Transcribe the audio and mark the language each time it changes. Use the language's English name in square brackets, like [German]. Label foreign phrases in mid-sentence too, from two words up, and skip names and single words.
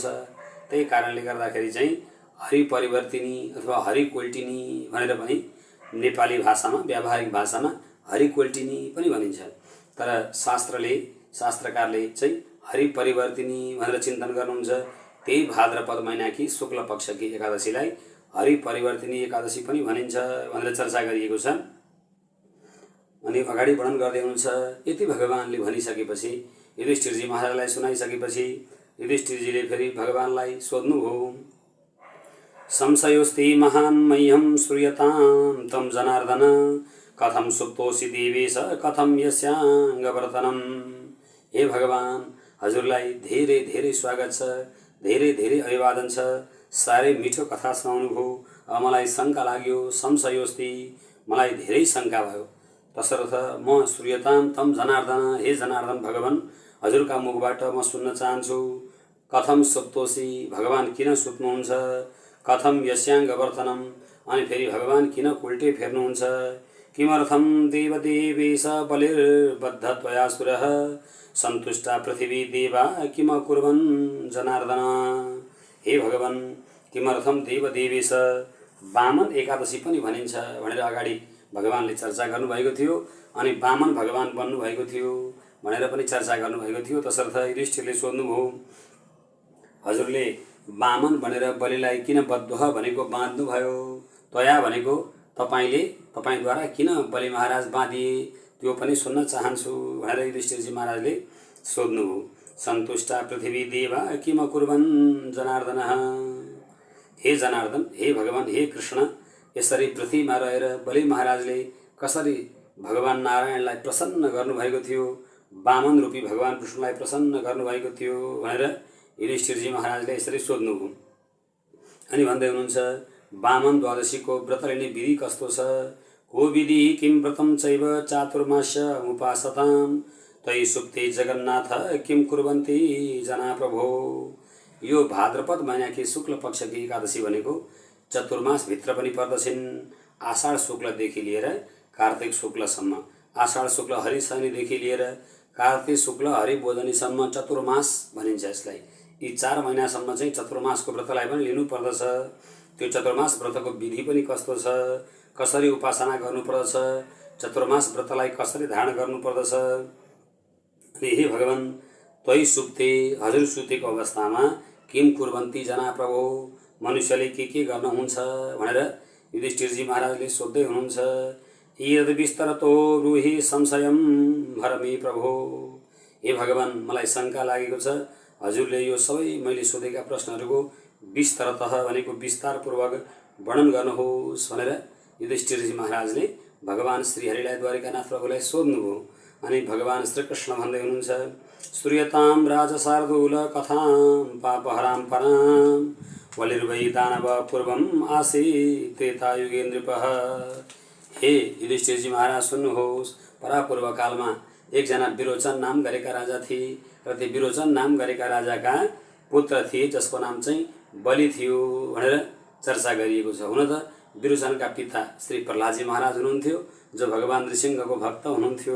[Nepali] त्यही कारणले गर्दाखेरि चाहिँ हरि परिवर्तिनी अथवा हरि कोल्टिनी भनेर पनि नेपाली भाषामा, व्यावहारिक भाषामा हरि कोल्टिनी पनि भनिन्छ। तर शास्त्रकारले चाहिँ हरि परिवर्तिनी भनेर चिन्तन गर्नुहुन्छ। त्यही भाद्रपद महिनाकी शुक्ल पक्षकी एकादशीलाई हरि परिवर्तिनी एकादशी पनि भनिन्छ भनेर चर्चा गरिएको छ। अनि अगाडि वर्णन गर्दै हुनुहुन्छ। यति भगवानले भनिसकेपछि, युधिष्ठिरजी महाराजलाई सुनाइसकेपछि युधिष्ठिरजीले फेरि भगवानलाई सोध्नुभयो। [Sanskrit] संशयोस्ति महान् मह्यं श्रूयतां तं जनार्दन, कथं सुप्तोऽसि देवेश कथं यस्याङ्गवर्तनम्। [Nepali] हे भगवान, हजुरलाई धेरै धेरै स्वागत छ, धेरै धेरै अभिवादन छ। साह्रै मिठो कथा सुनाउनुभयो। अब मलाई शङ्का लाग्यो, संशयोस्ति, मलाई धेरै शङ्का भयो। तसर्थ म [Sanskrit] श्रूयतां तं जनार्दन, [Nepali] हे जनार्दन भगवान, हजुरका मुखबाट म सुन्न चाहन्छु। [Sanskrit] कथं सुप्तोऽसि, [Nepali] भगवान किन सुत्नुहुन्छ। [Sanskrit] कथं यस्याङ्गवर्तनम, [Nepali] अनि फेरि भगवान किन उल्टे फेर्नुहुन्छ? [Sanskrit] किमर्थम देवदेवेश बलिर्बद्ध त्वया सुरः सन्तुष्टा पृथिवी देवा किम कुर्वन् जनार्दन। [Nepali] हे भगवान, [Sanskrit] किमर्थम देवदेवेश, [Nepali] वामन एकादशी पनि भनिन्छ भनेर अगाडि भगवानले चर्चा गर्नुभएको थियो अनि वामन भगवान बन्नुभएको थियो भनेर पनि चर्चा गर्नुभएको थियो। तसर्थ युधिष्ठिरले सोध्नुभयो, हजुरले वामन भनेर बलिलाई किन बद्ध भनेको बाँध्नुभयो? त्वया भनेको तपाईँद्वारा किन बलि महाराज बाँधिए त्यो पनि सुन्न चाहन्छु भनेर युधिष्ठिरजी महाराजले सोध्नुभयो। [Sanskrit] सन्तुष्टा पृथ्वी देवा किम कुर्वन् जनार्दन। [Nepali] हे जनार्दन, हे भगवान, हे कृष्ण, यसरी पृथ्वीमा रहेर बलि महाराजले कसरी भगवान नारायणलाई प्रसन्न गर्नुभएको थियो, वामन रूपी भगवान कृष्णलाई प्रसन्न गर्नुभएको थियो भनेर युधिष्ठिरजी महाराजले यसरी सोध्नुभयो। अनि भन्दै हुनुहुन्छ, वामन द्वादशीको व्रत लिने विधि कस्तो छ? [Sanskrit] को विधि किं व्रतं चैव चातुर्मास्य उपासताम् तै सुप्ते जगन्नाथ किं कुर्वन्ति जना प्रभो। [Nepali] यो भाद्रपद महिनाकी शुक्ल पक्षकी एकादशी भनेको चतुर्मासभित्र पनि पर्दछिन्। आषाढ शुक्लदेखि लिएर कार्तिक शुक्लसम्म, आषाढ शुक्ल हरिशनिदेखि लिएर कार्तिक शुक्ल हरिबोधनीसम्म चतुर्मास भनिन्छ यसलाई। यी 4 महिनासम्म चाहिँ चतुर्मासको व्रतलाई पनि लिनु पर्दछ। त्यो चतुर्मास व्रतको विधि पनि कस्तो छ, कसरी उपासना गर्नुपर्दछ, चतुर्मास व्रतलाई कसरी धारण गर्नुपर्दछ। अनि हे भगवान, [Sanskrit] त्वयि सुप्ते, [Nepali] हजुर सुतेको अवस्थामा [Sanskrit] किम कुर्वन्ती जना प्रभो, [Nepali] मनुष्यले के गर्नुहुन्छ भनेर युधिष्ठिरजी महाराजले सोध्दै हुनुहुन्छ। [Sanskrit] यद विस्तरतो ब्रूहि संशयं भरमे प्रभो। [Nepali] हे भगवान, मलाई शङ्का लागेको छ, हजुरले यो सबै मैले सोधेका प्रश्नहरूको विस्तरतः भनेको विस्तारपूर्वक वर्णन गर्नुहोस् भनेर युधिष्ठिरजी महाराजले भगवान श्रीहरिलाई द्वारिकानाथ प्रभुलाई सोध्नुभयो। अनि भगवान श्रीकृष्ण भन्दै हुनुहुन्छ, [Sanskrit] श्रूयतां राजशार्दूल कथां पापहरां परां बलिर्वै दानव पूर्वम् आसीत् त्रेतायुगे नृपः। [Nepali] हे युधिष्ठिरजी महाराज सुन्नुहोस्, परापूर्व कालमा एकजना विरोचन नाम गरेका राजा थिए र त्यो विरोचन नाम गरेका राजाका पुत्र थिए जसको नाम चाहिँ बलि थियो भनेर चर्चा गरिएको छ। हुन त विरोचनका पिता श्री प्रहलादजी महाराज हुनुहुन्थ्यो जो भगवान नृसिंहको भक्त हुनुहुन्थ्यो।